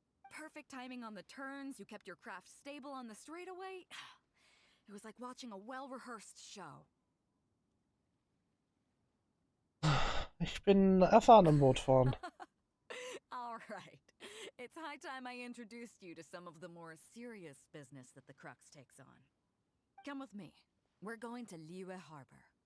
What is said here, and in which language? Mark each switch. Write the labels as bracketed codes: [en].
[en] Perfect timing on the turns, you kept your craft stable on the straightaway. It was like watching a well-rehearsed show. [de] Ich bin erfahren im Bootfahren. [en] All right. It's high time I introduced you to some of the more serious business that the Crux takes on. Come with me. We're going to Liyue Harbor.